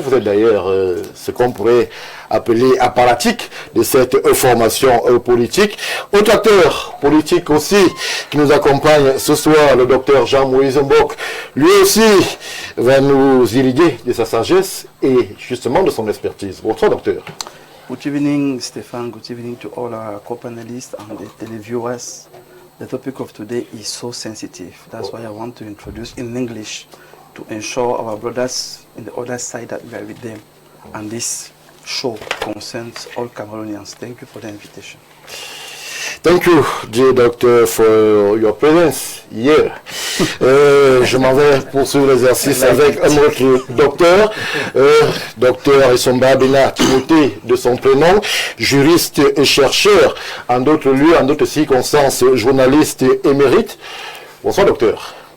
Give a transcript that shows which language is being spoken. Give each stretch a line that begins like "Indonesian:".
French: Vous êtes d'ailleurs ce qu'on pourrait appeler apparatique de cette formation politique. Autre acteur politique aussi qui nous accompagne ce soir, le docteur Jean-Moïse Mbok. Lui aussi va nous irriguer de sa sagesse et justement de son expertise. Bonsoir docteur.
English: Good evening Stéphane, good evening to all our co-panelists and the televiewers. The topic of today is so sensitive. That's why I want to introduce in English to ensure our brothers in the other side that we are with them. And this show concerns all Cameroonians. Thank you for the invitation. Thank you, dear doctor, for your presence here.
French: Je m'en vais poursuivre l'exercice avec un autre docteur, docteur Essomba Bena Timothée de son prénom, juriste et chercheur, en d'autres lieux, en d'autres circonstances, journaliste émérite. Bonsoir docteur.